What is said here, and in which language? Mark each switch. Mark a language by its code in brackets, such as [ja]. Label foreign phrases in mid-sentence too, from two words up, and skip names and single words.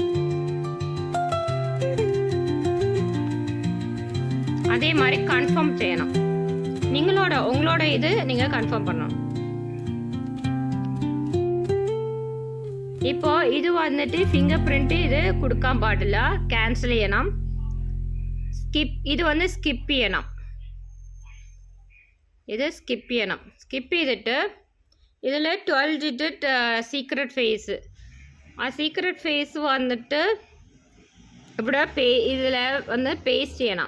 [ta] அதே மாதிரி கன்ஃபார்ம் செய்யணும். உங்களோட இது நீங்கள் கன்ஃபார்ம் பண்ணணும். இப்போ இது வந்துட்டு [en] finger print [ta] இது கொடுக்காம பாடில்ல, கேன்சல் ചെയ്യണം. [ml] ഇത് வந்து സ്കിപ്പ് ചെയ്യണം. ഇത് സ്കിപ്പ് ചെയ്യണം. സ്കിപ്പ് ചെയ്തിട്ട് ഇതിൽ 12 [en] digit secret phase, [ml] ആ [en] secret phase [ml] വന്നിട്ട് ഇവിടെ ഇതിൽ വന്ന് പേസ്റ്റ് ചെയ്യണം.